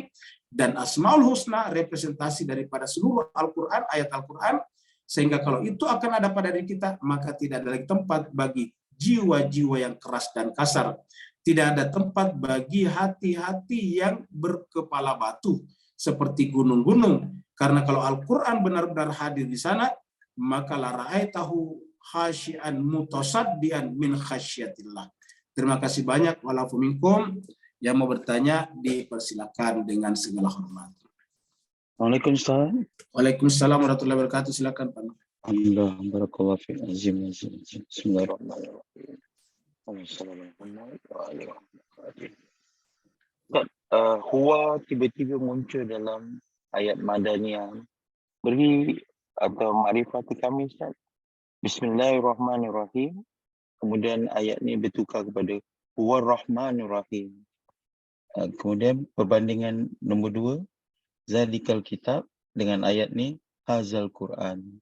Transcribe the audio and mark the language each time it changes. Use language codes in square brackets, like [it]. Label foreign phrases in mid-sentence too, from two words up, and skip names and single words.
[id] Dan asmaul husna representasi daripada seluruh Al-Quran, ayat Al-Quran, sehingga kalau itu akan ada pada diri kita, maka tidak ada lagi tempat bagi jiwa-jiwa yang keras dan kasar. Tidak ada tempat bagi hati-hati yang berkepala batu seperti gunung-gunung. Karena kalau Al-Quran benar-benar hadir di sana, maka [ar] لرأيته خاشعا متصدعا من خشية الله. [id] Terima kasih banyak. [ar] والعفو منكم. [id] Yang mau bertanya dipersilakan dengan segala hormat. Waalaikumsalam Ustaz. [ar] وعليكم السلام ورحمة الله وبركاته. [id] Silakan Pak. [ar] الحمد لله، بارك الله فيك. Azim. بسم الله الرحمن الرحيم. [ms] Huwa tiba-tiba muncul dalam ayat Madaniyah. Beri atau ma'rifati kami Ustaz. Bismillahirrahmanirrahim. Kemudian ayat ni bertukar kepada [ar] هو الرحمن الرحيم. [ms] Kemudian perbandingan nombor 2, [ar] ذلك الكتاب [ms] dengan ayat ni [ar] هذا القرآن.